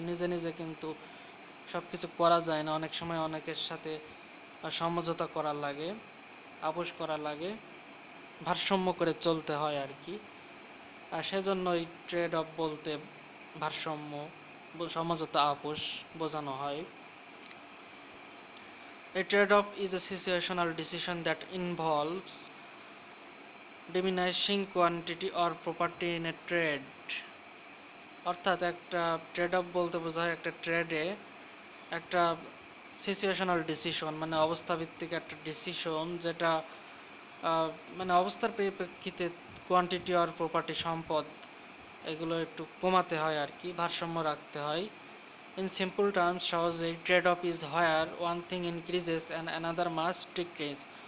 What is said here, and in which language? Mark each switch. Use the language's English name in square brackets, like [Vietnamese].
[Bangla] নিজে নিজে কিন্তু সব কিছু করা যায় না, অনেক সময় অনেকের সাথে সমঝোতা করা লাগে, আপোষ করা লাগে, ভারসাম্য করে চলতে হয় আর কি। আর সেজন্যই ট্রেড অফ বলতে ভারসাম্য, সমঝোতা, আপোষ বোঝানো হয়। [English] A trade-off is a situational decision that involves diminishing quantity or property in a trade. [Bangla] অর্থাৎ একটা ট্রেড অফ বলতে বোঝায় একটা ট্রেডে একটা সিচুয়েশনাল ডিসিশন, মানে অবস্থা ভিত্তিক একটা ডিসিশন, যেটা মানে অবস্থার পরিপ্রেক্ষিতে কোয়ান্টিটি আর প্রপার্টি, সম্পদ, এগুলো একটু কমাতে হয় আর কি, ভারসাম্য রাখতে হয়। [English] In simple terms, [Bangla] সহজেই [English] trade-off is where one thing increases and another must decrease.